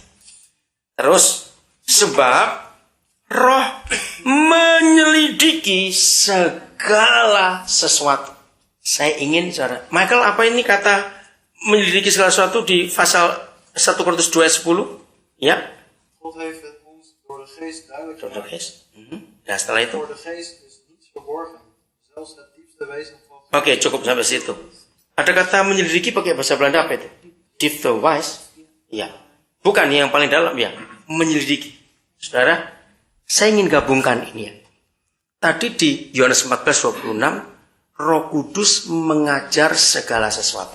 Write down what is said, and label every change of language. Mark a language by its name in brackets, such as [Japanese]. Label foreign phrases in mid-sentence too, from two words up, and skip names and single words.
[Indonesian] Terus, sebab Roh menyelidiki segala sesuatu. Saya ingin, saudara. Michael, apa ini kata menyelidiki segala sesuatu di pasal 1 Korintus 2 ayat 10? Ya. [Dutch] God heeft het ons door de geest duidelijk Door de gemaakt. geest. [Indonesian] Nah, setelah itu. [Dutch] Voor de geest is niets verborgen. Zelfs het diepste wezen van God. [Indonesian] Oke, cukup sampai situ. Ada kata menyelidiki pakai bahasa Belanda apa itu? Diep the wise. Ya. Bukan yang paling dalam ya. Menyelidiki. Saudara, saya ingin gabungkan ini ya. Tadi di Yohanes 14:26, Roh Kudus mengajar segala sesuatu.